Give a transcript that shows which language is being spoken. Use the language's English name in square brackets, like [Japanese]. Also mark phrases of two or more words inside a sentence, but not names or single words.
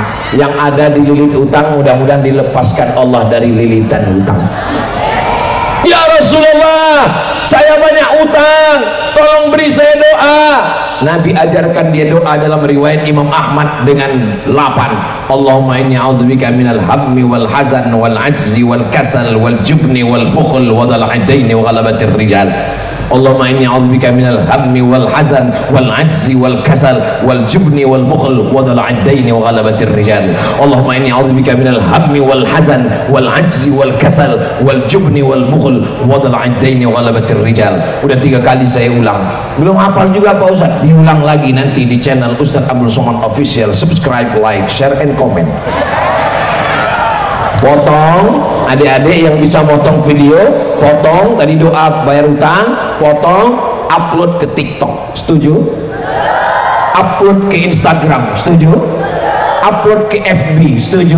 [Indonesian] Yang ada dililit hutang mudah-mudahan dilepaskan Allah dari lilitan hutang. Ya Rasulullah, saya banyak hutang, tolong beri saya doa. Nabi ajarkan dia doa dalam riwayat Imam Ahmad dengan 8. [Arabic] اللهم إني أعوذ بك من الهم والحزن والعجز والكسل والجبن والبخل وضلع الدين وغلبة الرجال. اللهم إني أعوذ بك من الهم والحزن والعجز والكسل والجبن والبخل وضلع الدين وغلبة الرجال. اللهم إني أعوذ بك من الهم والحزن والعجز والكسل والجبن والبخل وضلع الدين وغلبة الرجال. [Indonesian] Udah 3 kali saya ulang. Belum hafal juga Pak Ustaz. Diulang lagi nanti di channel Ustaz Abdul Somad Official. [English] Subscribe, like, share, and comment. [Indonesian] Potong, adik-adik yang bisa motong video, potong tadi doa bayar utang, potong, upload ke TikTok. Setuju? Upload ke Instagram. Setuju? Upload ke FB. Setuju?